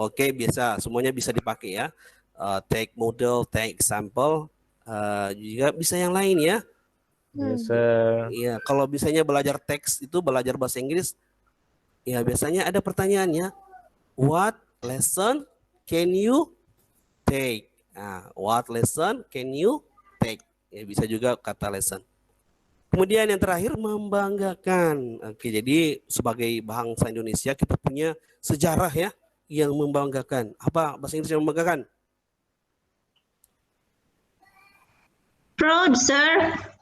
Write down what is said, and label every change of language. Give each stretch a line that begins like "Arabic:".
Indonesian: Oke, biasa semuanya bisa dipakai ya.
English: Take model, take example.
Indonesian: Juga bisa yang lain ya.
English: Yes, Sir.
Indonesian: Iya, kalau bisanya belajar teks itu belajar bahasa Inggris. Ya, biasanya ada pertanyaannya.
English: What lesson can you take?
Indonesian: Nah,
English: what lesson can you take?
Indonesian: Ya, bisa juga kata lesson. Kemudian yang terakhir membanggakan. Oke, jadi sebagai bangsa Indonesia kita punya sejarah ya yang membanggakan. Apa bahasa Inggris yang membanggakan?
English: Proud, sir.